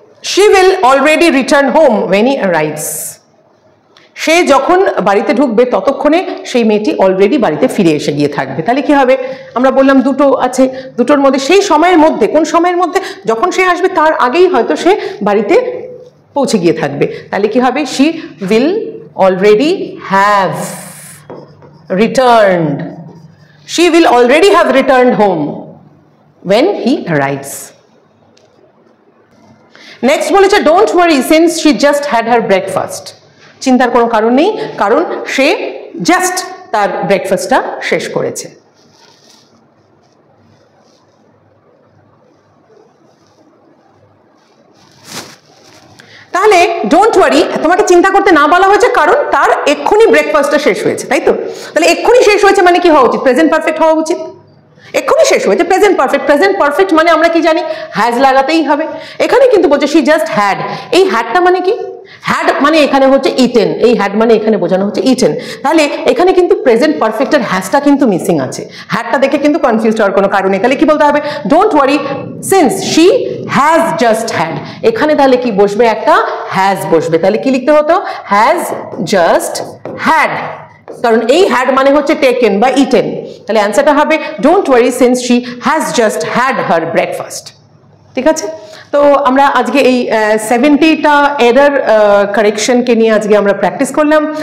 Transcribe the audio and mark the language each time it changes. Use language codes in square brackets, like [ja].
[en] she will already return home when he arrives। [bn] সে যখন বাড়িতে ঢুকবে ততক্ষণে সেই মেয়েটি অলরেডি বাড়িতে ফিরে এসে গিয়ে থাকবে। তাহলে কি হবে? আমরা বললাম দুটো আছে, দুটোর মধ্যে সেই সময়ের মধ্যে, কোন সময়ের মধ্যে? যখন সে আসবে তার আগেই হয়তো সে বাড়িতে পৌঁছে গিয়ে থাকবে। তাহলে কি হবে? [en] she will already have returned। she will already have returned home when he arrives। [bn] Next বলেছে [en] Don't worry since she just had her breakfast। [bn] চিন্তার কোনো কারণ নেই, কারণ সে জাস্ট তার ব্রেকফাস্টটা শেষ করেছে। তাহলে ডোন্ট ওয়ারি তোমাকে চিন্তা করতে না বলা হয়েছে কারণ তার এক্ষুনি ব্রেকফাস্টটা শেষ হয়েছে, তাই তো? তাহলে এক্ষুনি শেষ হয়েছে মানে কি হওয়া উচিত? প্রেজেন্ট পারফেক্ট হওয়া উচিত। এক্ষুনি শেষ হয়েছে, প্রেজেন্ট পারফেক্ট। প্রেজেন্ট পারফেক্ট মানে আমরা কি জানি? হ্যাজ লাগাতেই হবে। এখানে কিন্তু বলছে [en] she just had। [bn] এই হ্যাডটা মানে কি? হ্যাড মানে এখানে হচ্ছে ইটেন, এই হ্যাড মানে এখানে বোঝানো হচ্ছে ইটেন। তাহলে এখানে কিন্তু প্রেজেন্ট পারফেক্টের হ্যাজটা কিন্তু মিসিং আছে। হ্যাডটা দেখে কিন্তু কনফিউজ হওয়ার কোনো কারণ নেই। তাহলে কি বলতে হবে? [en] Don't worry since she has just had। [bn] এখানে তাহলে কি বসবে? একটা হ্যাজ বসবে। তাহলে কি লিখতে হতো? [en] has just had, [bn] কারণ এই হ্যাড মানে হচ্ছে টেকেন বা ইটেন। তাহলে অ্যান্সারটা হবে [en] Don't worry since she has just had her breakfast। [bn] ঠিক আছে? তো আমরা আজকে এই 70টা এরর কারেকশনকে নিয়ে আজকে আমরা প্র্যাকটিস করলাম।